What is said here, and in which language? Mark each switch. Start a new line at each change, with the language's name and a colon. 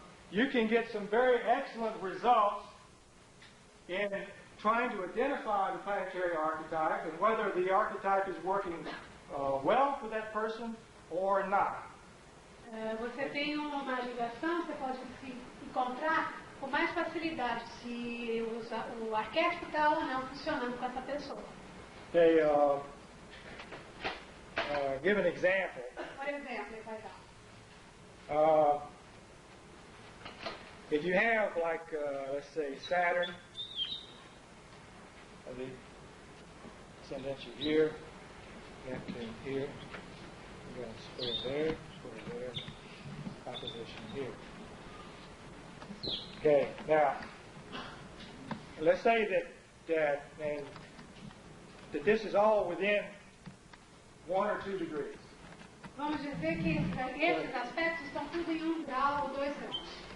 English: you can get some very excellent results in trying to identify the planetary archetype and whether the archetype is working well for that person or not.
Portuguese: você tem uma ligação, você pode se encontrar com mais facilidade se o arquétipo está ou não funcionando com essa pessoa.
English: Okay, give an example.
Portuguese: Por exemplo, ele vai dar.
English: If you have, like, let's say, Saturn, the ascendant here, Neptune here, you got a square there, opposition here. Okay, now, let's say that this is all within 1 or 2 degrees.
Portuguese: Vamos dizer que esses aspectos estão tudo em 1 grau ou 2 graus.